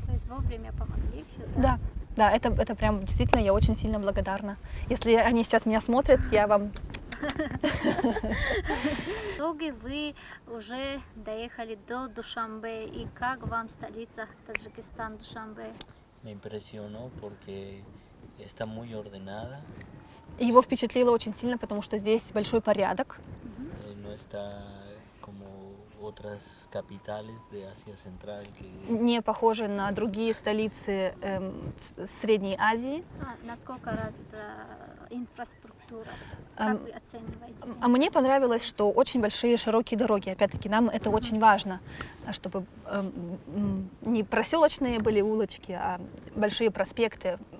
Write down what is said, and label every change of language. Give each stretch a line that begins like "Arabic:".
Russian: То есть вовремя помогли все, Да, да, это прям действительно я очень сильно благодарна. Если они сейчас меня смотрят, я вам... В итоге вы уже доехали до Душанбе, и как вам столица Таджикистан, Душанбе?
Spanish: Me impresionó porque está muy ordenada,
Russian: Его впечатлило очень сильно, потому что здесь большой порядок.
Spanish: no está como otras capitales de Asia Central que
Russian: Не похожи на другие столицы Средней Азии. Насколько развита инфраструктура? Как вы оцениваете? А мне понравилось, что очень большие широкие дороги. Опять-таки, нам это очень важно, чтобы не проселочные были улочки, а большие проспекты.